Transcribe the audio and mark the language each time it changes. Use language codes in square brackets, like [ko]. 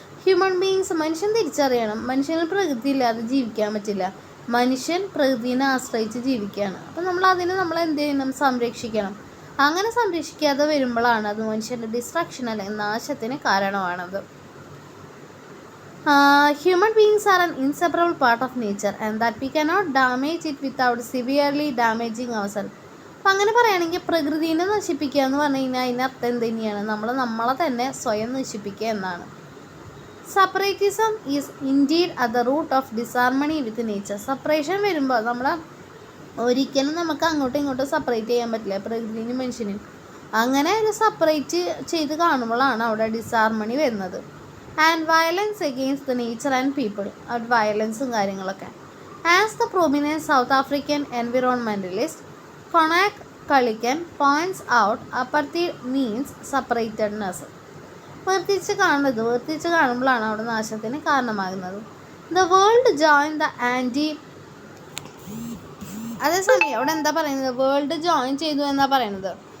[en] human beings, [ml] മനുഷ്യൻ തിരിച്ചറിയണം, മനുഷ്യന് പ്രകൃതി ഇല്ലാതെ ജീവിക്കാൻ പറ്റില്ല. മനുഷ്യൻ പ്രകൃതിനെ ആശ്രയിച്ച് ജീവിക്കുകയാണ്. അപ്പം നമ്മൾ എന്ത് ചെയ്യണം? സംരക്ഷിക്കണം. അങ്ങനെ സംരക്ഷിക്കാതെ വരുമ്പോഴാണ് അത് മനുഷ്യൻ്റെ ഡിസ്ട്രക്ഷൻ അല്ലെങ്കിൽ നാശത്തിന് കാരണമാണത്. [en] Human beings are an inseparable part of nature and that we cannot damage it without severely damaging ourselves. [ml] അപ്പം അങ്ങനെ പറയുകയാണെങ്കിൽ പ്രകൃതിനെ നശിപ്പിക്കുക എന്ന് പറഞ്ഞു കഴിഞ്ഞാൽ അതിനർത്ഥം എന്ത് തന്നെയാണ്? നമ്മളെ തന്നെ സ്വയം നശിപ്പിക്കുക എന്നാണ്. [en] Separatism is indeed at the root of disharmony with nature. [ml] Separation വരുമ്പോൾ ഒരിക്കലും നമുക്ക് അങ്ങോട്ടും ഇങ്ങോട്ടും സെപ്പറേറ്റ് ചെയ്യാൻ പറ്റില്ല, പ്രകൃതിനും മനുഷ്യനും. അങ്ങനെ ഒരു സെപ്പറേറ്റ് ചെയ്ത് കാണുമ്പോഴാണ് അവിടെ ഡിസാർമണി വരുന്നത്. [en] and violence against the nature and people, [ml] അവർ വയലൻസും കാര്യങ്ങളൊക്കെ. [en] As the prominent South African environmentalist Konak Kalikan points out, apartheid means separatedness. [ml] വേർതിരിച്ച് കാണുമ്പോഴാണ് അവിടെ നാശത്തിന് കാരണമാകുന്നത്. [en] the world join the anti, [ml] അതേസമയം അവിടെ എന്താ പറയുന്നത്, വേൾഡ് ജോയിൻ ചെയ്തു എന്നാ പറയുന്നത്.